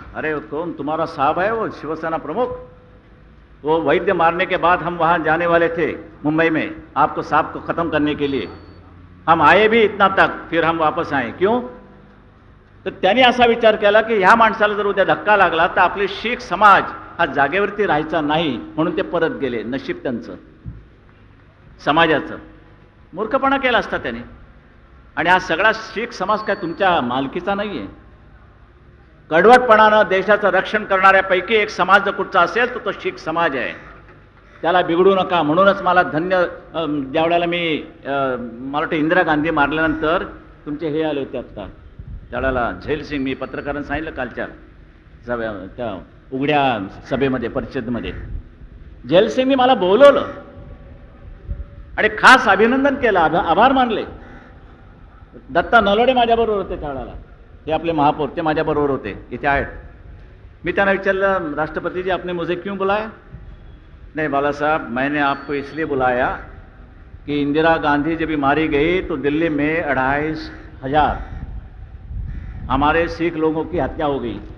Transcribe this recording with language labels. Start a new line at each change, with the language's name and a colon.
Hindi: अरे कौन तुम्हारा साहब है? वो शिवसेना प्रमुख. वो वैद्य मारने के बाद हम वहाँ जाने वाले थे मुंबई में आपको साहब को ख़त्म करने के लिए. हम आए भी इतना तक, फिर हम वापस आए. क्यों?
Marathi: तर त्यांनी असा विचार केला की ह्या माणसाला जर उद्या धक्का लागला तर आपले शीख समाज हा जागेवरती राहायचा नाही, म्हणून ते परत गेले. नशीब त्यांचं, समाजाचं. मूर्खपणा केला असता त्याने. आणि हा सगळा शीख समाज काय तुमच्या मालकीचा नाही आहे. कडवटपणानं देशाचं रक्षण करणाऱ्यापैकी एक समाज जर कुठचा असेल तर तो शीख समाज आहे. त्याला बिघडू नका. म्हणूनच मला ज्या वेळेला मला वाटतं इंदिरा गांधी मारल्यानंतर तुमचे हे आले होते आत्ता त्यावेळेला झैल सिंग, मी पत्रकारांना सांगितलं कालच्या त्या उघड्या सभेमध्ये, परिषदेमध्ये, झैल सिंगनी मला बोलवलं आणि खास अभिनंदन केलं, आभार मानले. दत्ता नलोडे माझ्याबरोबर होते त्यावेळेला, हे आपले महापौर, ते माझ्याबरोबर होते, इथे आहेत. मी त्यांना विचारलं,
Hindi: राष्ट्रपति जी आपने मुझे क्यों बुलाया? नहीं बाला साहब, मैंने आपको इसलिए बुलाया कि इंदिरा गांधी जब मारी गई तो दिल्ली में 2,500 हमारे सिख लोगों की हत्या हो गई.